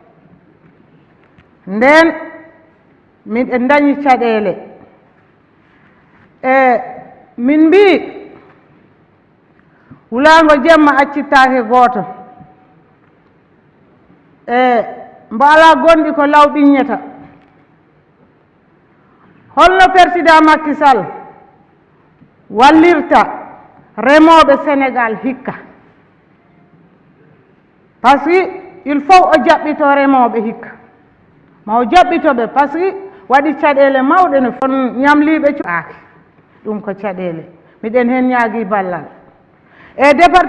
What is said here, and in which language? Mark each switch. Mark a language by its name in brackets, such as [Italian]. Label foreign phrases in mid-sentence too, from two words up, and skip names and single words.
[Fula] nden min dañi caɗele e min mbi wulago jemma accittake goto e mbo ala gonɗi ko law ɓiññata holno Président Macky Sall wallirta remoɓe Sénégal hikka [French] par ce que il faut [Fula] o jaɓɓito remoɓe hikka ma o jaɓɓitoɓe par ce que waɗi caɗele mawɗe no fon ñamliɓe coaki ɗum ko caɗele miɗen hen ñaagui ballal e département